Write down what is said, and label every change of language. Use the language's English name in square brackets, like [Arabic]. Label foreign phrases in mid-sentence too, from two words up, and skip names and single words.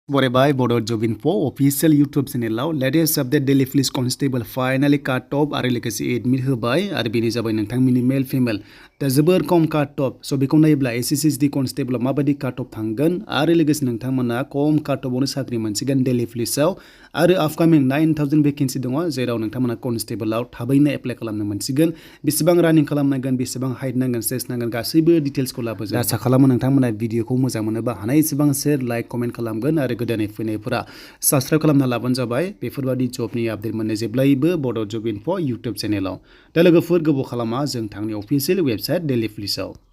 [English] Bye Bodo Job Info official YouTube channel latest update daily police constable finally cut off [Bodo] आरो लोगोसे admit होबाय आरो बेनि जाबाय नोंथांमोननि मेल फिमेल दा जोबोर खम काट अफ स बेखौ नायोब्ला [English] SSC constable [Bodo] माबायदि काट अफ थांगोन आरो लोगोसे नोंथांमोना खम काट अफआवनो साख्रि मोनसिगोन डेली पुलिसाव आरो आपकामिं 9000 भेकेन्सि दङ जेराव नोंथांमोना कनस्टेबलाव थाबैनो एप्लाइ खालामनो मोनसिगोन बेसेबां रानिं खालामनांगोन बेसेबां हाइट नांगोन सेस नांगोन गासैबो डिटेल्सखौ लाबोजोब आसा खालामो नोंथांमोना भिडिअखौ मोजां मोनोबा हानाय एसेबां [English] share like comment [Bodo] खालामगोन आरो गोदानै फैनायफोरा साबस्क्राइब खालामना लाबानो जाबाय बेफोरबादि जबनि आपडेट मोननो जेब्लायबो बड' जब इनफो इउटुब चेनेलाव दा लोगोफोर गोबाव खालामा जों थांनि [English] official website [Bodo] डेली पुलिसाव